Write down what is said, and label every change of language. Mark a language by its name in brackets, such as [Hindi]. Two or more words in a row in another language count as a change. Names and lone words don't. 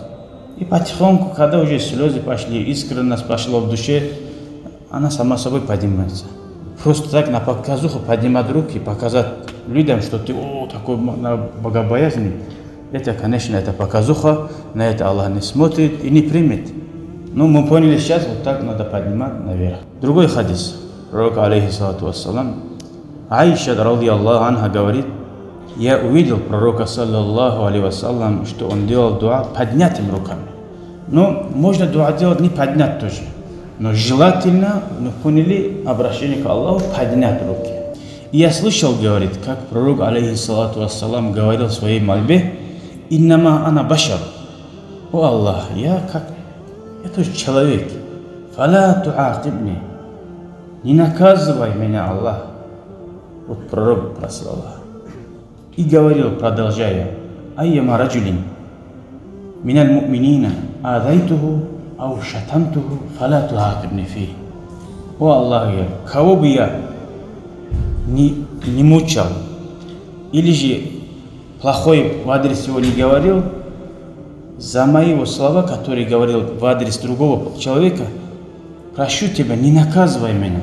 [Russian] И потихоньку, когда уже слезы пошли, искренность пошла в душе, она сама собой поднимается. Просто так на показуху поднимать руки, показать людям, что ты такой богобоязный, это, конечно, это показуха, на это Аллах не смотрит и не примет. Но мы поняли сейчас, вот так надо поднимать наверх. Другой хадис. Пророк, [Arabic] عليه الصلاة والسلام, [Russian] Аиша, [Arabic] رضي الله عنها, [Russian] говорит, я увидел пророка, [Arabic] صلى الله عليه وسلم, [Russian] что он делал дуа поднятыми руками. Но можно дуа делать не поднять тоже. Но желательно, мы поняли, обращение к Аллаху, поднять руки. И я слышал, говорит, как пророк, [Arabic] عليه الصلاة والسلام, [Russian] говорил в своей мольбе, [Arabic] «إنما أنا بشر». [Russian] О Аллах, я тоже человек. [Arabic] «فلا تعاقبني». [Russian] Не наказывай меня, Аллах. Вот пророк просил Аллаха. И говорил, продолжая, [Arabic] «أيما رجل من المؤمنين آذيته أو شتمته فلا تعاقبني فيه». [Russian] О Аллах, кого бы я не мучал, или же плохой в адрес его не говорил, за мои слова, которые говорил в адрес другого человека, прошу тебя, не наказывай меня.